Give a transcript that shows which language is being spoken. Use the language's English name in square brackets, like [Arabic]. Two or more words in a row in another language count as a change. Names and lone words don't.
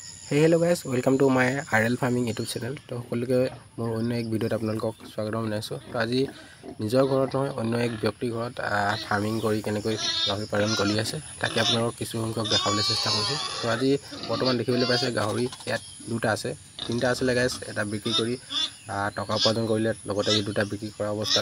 [English] Hello guys welcome to my RL farming YouTube channel. [Assamese] तो সকলোকে মোৰ অন্য এক ভিডিঅ'ত আপোনালোকক স্বাগতম জনাইছোঁ। তো আজি নিজৰ ঘৰত নহয় অন্য এক ব্যক্তিৰ ঘৰত ফাৰ্মিং কৰি কেনেকৈ গাহৰি পালন কৰি আছে তাকে আপোনালোকক কিছু সংখ্যক দেখাবলৈ চেষ্টা কৰিছোঁ। তো আজি বৰ্তমান দেখিবলৈ পাইছে গাহৰি ইয়াত দুটা আছে, তিনিটা আছিলে গাইস। এটা বিক্ৰী কৰি টকা উপাৰ্জন কৰিলে, লগতে এই দুটা বিক্ৰী কৰা অৱস্থাত।